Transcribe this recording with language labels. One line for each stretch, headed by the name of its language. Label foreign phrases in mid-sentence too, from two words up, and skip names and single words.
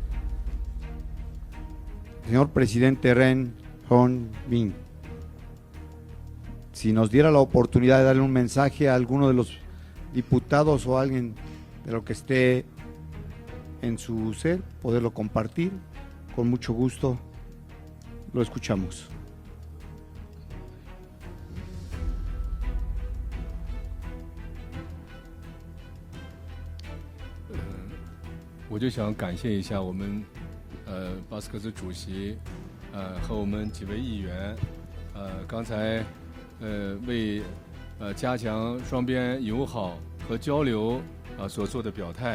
Spanish: Señor presidente Ren Hon-bin, si nos diera la oportunidad de darle un mensaje a alguno de los diputados o a alguien de lo que esté en su ser, poderlo compartir, con mucho gusto lo escuchamos.
Chinese: 我就想感谢一下我们巴斯克斯主席和我们几位议员刚才为加强双边友好和交流所做的表态。